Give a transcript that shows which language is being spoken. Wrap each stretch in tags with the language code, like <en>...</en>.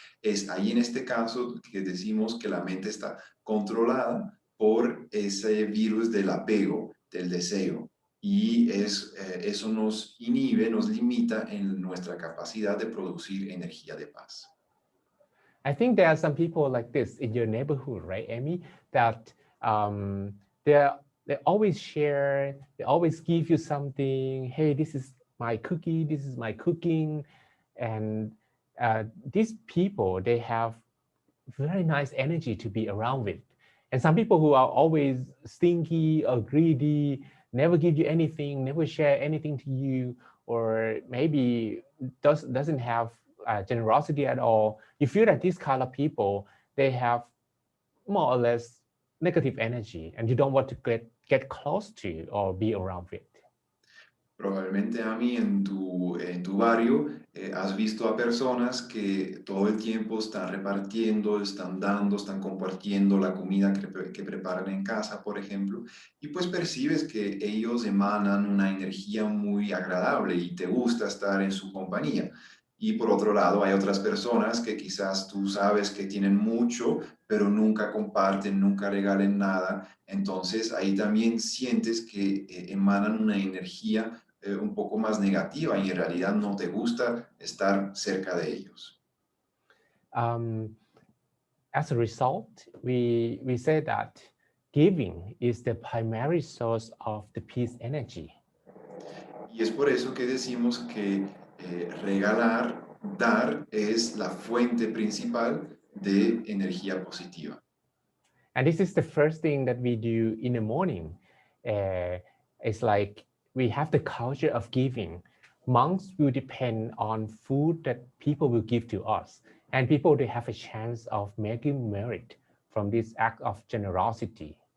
<es>Es ahí en este caso que decimos que la mente está controlada por ese virus del apego, del deseo. Y eso nos inhibe, nos limita en nuestra capacidad de producir energía de paz.</es> <en>I think there are some people like this in your neighborhood, right, Amy? That they always share, they always give you something. Hey, this is my cookie, this is my cooking. And these people, they have very nice energy to be around with. And some people who are always stinky or greedy, never give you anything, never share anything to you, or maybe doesn't have generosity at all. You feel that these kind of people, they have more or less negative energy and you don't want to get close to or be around with.</en> <es>Probablemente, Ammy, en tu barrio has visto a personas que todo el tiempo están repartiendo, están dando, están compartiendo la comida que preparan en casa, por ejemplo, y pues percibes que ellos emanan una energía muy agradable y te gusta estar en su compañía. Y por otro lado, hay otras personas que quizás tú sabes que tienen mucho, pero nunca comparten, nunca regalen nada. Entonces ahí también sientes que emanan una energía un poco más negativa y en realidad no te gusta estar cerca de ellos.</es> <en>As a result, we say that giving is the primary source of the peace energy.</en> <es>Y es por eso que decimos que regalar, dar, es la fuente principal de energía positiva.</es> <en>And this is the first thing that we do in the morning. It's like we have the culture of giving. Monks will depend on food that people will give to us. And people, they have a chance of making merit from this act of generosity.</en>